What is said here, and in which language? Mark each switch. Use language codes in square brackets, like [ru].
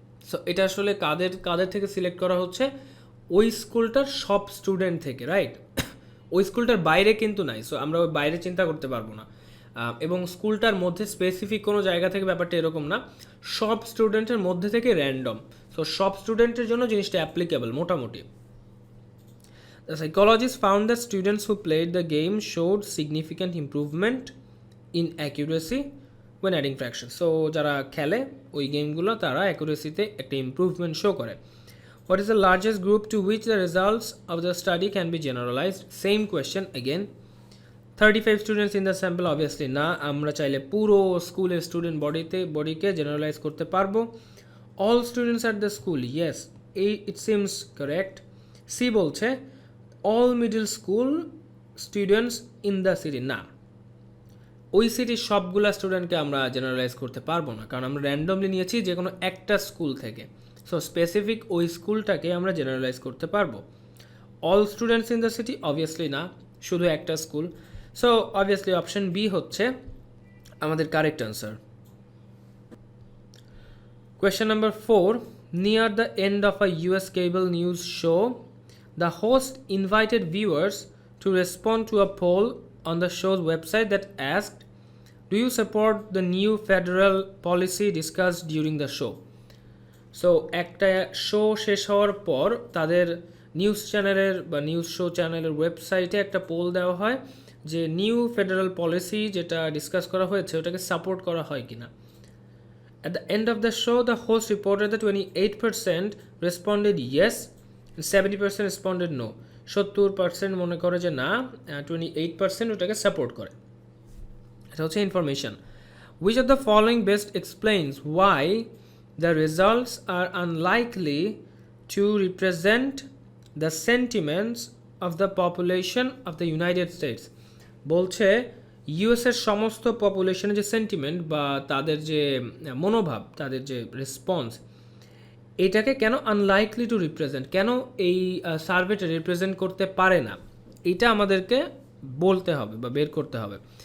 [bn] So এটা আসলে কাদের কাদের থেকে সিলেক্ট করা হচ্ছে, ওই স্কুলটার সব স্টুডেন্ট থেকে, রাইট? ওই স্কুলটার বাইরে কিন্তু নাই, সো আমরা ওই বাইরে চিন্তা করতে পারবো না, এবং স্কুলটার মধ্যে স্পেসিফিক কোনো জায়গা থেকে ব্যাপারটা এরকম না, সব স্টুডেন্টের মধ্যে থেকে র্যান্ডম, সো সব স্টুডেন্টের জন্য জিনিসটা অ্যাপ্লিকেবল মোটামুটি। [en] The psychologist found that students who played the game showed significant improvement in accuracy when adding fractions। [bn] So যারা খেলে ওই গেমগুলো তারা অ্যাকুরেসিতে একটা ইম্প্রুভমেন্ট শো করে। [en] What is the largest group to which the results of the study can be generalized? Same question again. 35 students in the sample, obviously [bn] না, আমরা চাইলে পুরো স্কুলের স্টুডেন্ট বডিকে জেনারেলাইজ করতে পারবো। [en] All students at the school, yes, it seems correct. [bn] C বলছে [en] all middle school students in the city, [bn] না, ওই সিটির সবগুলা স্টুডেন্টকে আমরা জেনারেলাইজ করতে পারবো না, কারণ আমরা র্যান্ডমলি নিয়েছি যে কোনো একটা স্কুল থেকে, সো স্পেসিফিক ওই স্কুলটাকে আমরা জেনারেলাইজ করতে পারবো। [en] all students in the city, [bn] obviously না, শুধু একটা school, so obviously option B হচ্ছে আমাদের correct answer. [en] Question number 4. Near the end of a US cable news show, the host invited viewers to respond to a poll on the show's website that asked, do you support the new federal policy discussed during the show? [bn] So একটা show শেষ হওয়ার পর তাদের news চ্যানেলের বা news show চ্যানেলের ওয়েবসাইটে একটা পোল দেওয়া হয় যে নিউ ফেডারেল পলিসি যেটা ডিসকাস করা হয়েছে ওটাকে সাপোর্ট করা হয় কিনা। [en] At the end of the show, the host reported that 28% responded yes and 70% responded no. [bn] 70% মনে করে যে না, 28% ওটাকে সাপোর্ট করে। এটা হচ্ছে information. [en] Which of the following best explains why the results are unlikely to represent the sentiments of the population of the United States? [bn] বলছে ইউএসের সমস্ত পপুলেশনের যে সেন্টিমেন্ট বা তাদের যে মনোভাব, তাদের যে রেসপন্স, এটাকে কেন আনলাইকলি টু রিপ্রেজেন্ট, কেন এই সার্ভেটা রিপ্রেজেন্ট করতে পারে না, এটা আমাদেরকে বলতে হবে বা বের করতে হবে।